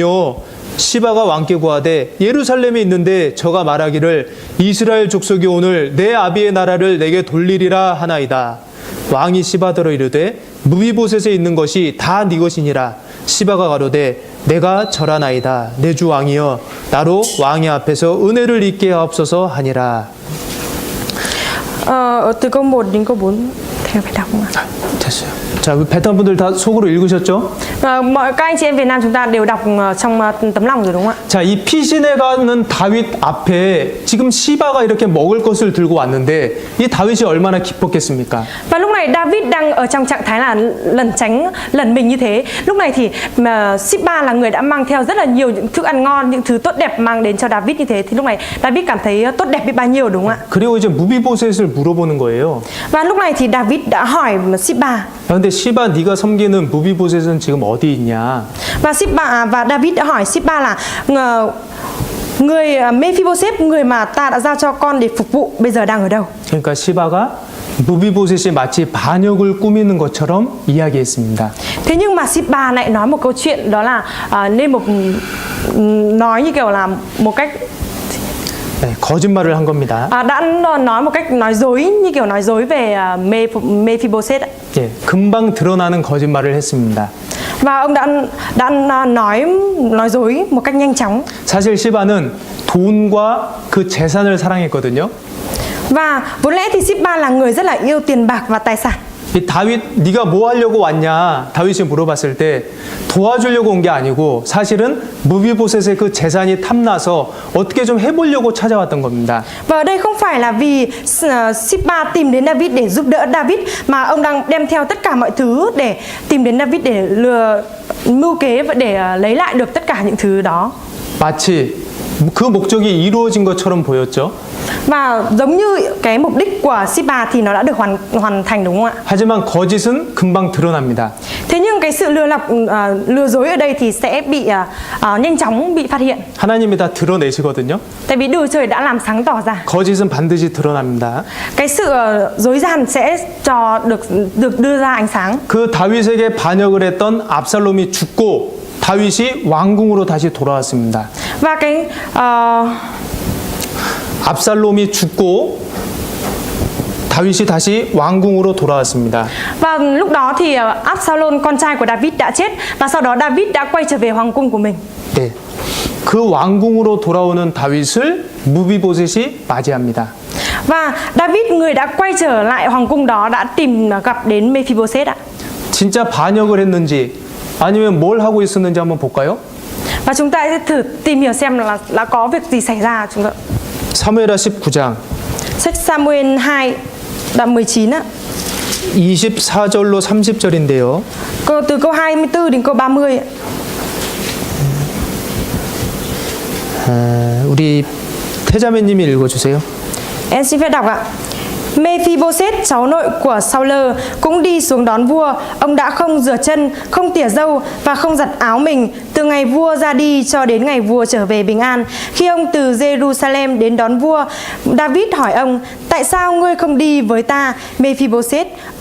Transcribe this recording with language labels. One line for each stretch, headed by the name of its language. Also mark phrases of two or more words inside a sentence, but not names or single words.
Korean: 시바가 왕께 구하되 예루살렘에 있는데 저가 말하기를 이스라엘 족속이 오늘 내 아비의 나라를 내게 돌리리라 하나이다. 왕이 시바더러 이르되 무비보셋에 있는 것이 다 네 것이니라. 시바가 가로되 내가 절하나이다. 내 주 왕이여 나로 왕의 앞에서 은혜를 입게 하옵소서 하니라.
Vietnamese: Từ câu 1 đến câu 4 theo phải đọc không ạ?
Korean: 됐어요. 자, 베트남 분들 다 속으로 읽으셨죠?
Vietnamese: Mọi các anh chị em Việt Nam chúng ta đều đọc trong tấm lòng rồi đúng không ạ?
Korean: 자, 이 피신에 가는 다윗 앞에 지금 시바가 이렇게 먹을 것을 들고 왔는데 이 다윗이 얼마나 기뻤겠습니까?
Vietnamese: Và lúc này David đang ở trong trạng thái là lẩn mình như thế. Lúc này thì Sip-ba là người đã mang theo rất là nhiều những thức ăn ngon, những thứ tốt đẹp mang đến cho David như thế. Thì lúc này David cảm thấy tốt đẹp biết bao nhiêu đúng không ạ?
Korean: 그리고 이제 무비보셋을 물어보는 거예요.
Vietnamese: Và lúc này thì David đã hỏi Sip-ba.
Korean: 근데 시바 네가 섬기는 무비보셋은 지금 어디 있냐?
Vietnamese: Và David đã hỏi Sip-ba là người Mephibosheth, người mà ta đã giao cho con để phục vụ bây giờ đang ở đâu?
Korean: 그러니까 시바가 무비보셋이 마치 반역을 꾸미는 것처럼 이야기했습니다.
Vietnamese: Thế nhưng mà Sip-ba lại nói một câu chuyện đó là nói như kiểu là một cách
Korean: 네, 거짓말을 한 겁니다.
Vietnamese: đã nói một cách nói dối, như kiểu nói dối về Mephibosheth.
Korean: 예, 금방 드러나는 거짓말을 했습니다.
Vietnamese: Và ông đã nói dối một cách nhanh chóng.
Korean: 사실 시바는 돈과 그 재산을 사랑했거든요.
Vietnamese: Và vốn lẽ thì Sip-ba là người rất là yêu tiền bạc và tài sản.
Korean: 이 다윗 네가 뭐 하려고 왔냐 다윗이 물어봤을 때 도와주려고 온 게 아니고 사실은 무비보셋의 그 재산이 탐나서 어떻게 좀 해보려고 찾아왔던 겁니다.
Vietnamese: Và ở đây không phải là vì Sip-ba tìm đến David để giúp đỡ David, mà ông đang đem theo tất cả mọi thứ để tìm đến David để mưu kế và để lấy lại được tất cả những thứ đó.
Korean: 마치 그 목적이 이루어진 것처럼 보였죠.
Vietnamese: Và giống như cái mục đích của Sip-ba thì nó đã được hoàn thành đúng không ạ?
Korean: 하지만 거짓은 금방 드러납니다.
Vietnamese: Thế nhưng cái sự lừa dối ở đây thì sẽ bị nhanh chóng bị phát hiện.
Korean: 하나님이 다 드러내시거든요.
Vietnamese: Tại vì Đức Chúa Trời đã làm sáng tỏ ra.
Korean: 거짓은 반드시 드러납니다.
Vietnamese: Cái sự dối gian sẽ được đưa ra ánh sáng.
Korean: 그 다윗에게 반역을 했던 압살롬이 죽고 다윗이 왕궁으로 다시 돌아왔습니다.
Vietnamese: Và cái
Korean: 압살롬이 죽고 다윗이 다시 왕궁으로 돌아왔습니다.
Vietnamese: Và lúc đó thì Absalom, con trai của David đã chết, và sau đó David đã quay trở về hoàng cung của mình. 네, 그 왕궁으로 돌아오는 다윗을 무비보셋이 맞이합니다. Và David, người đã quay trở lại hoàng cung đó, đã gặp đến Mephibosheth ạ. 진짜 반역을 했는지 아니면 뭘 하고 있었는지 한번 볼까요? Và chúng ta sẽ thử tìm hiểu xem là có việc gì xảy ra chúng ta.
Korean: 사무엘하 19장
Vietnamese: Sách Samuel 2 đoạn 19 á.
Korean: 24절로 30절인데요.
Vietnamese: Từ câu 24 đến câu 30 ạ.
Korean: 우리 태자매님이 읽어주세요.
Vietnamese: Em xin phép đọc ạ. Mephibosheth, cháu nội của Saul, cũng đi xuống đón vua. Ông đã không rửa chân, không tỉa râu và không giặt áo mình từ ngày vua ra đi cho đến ngày vua trở về bình an. Khi ông từ Jerusalem đến đón vua, David hỏi ông: tại sao ngươi không đi với ta?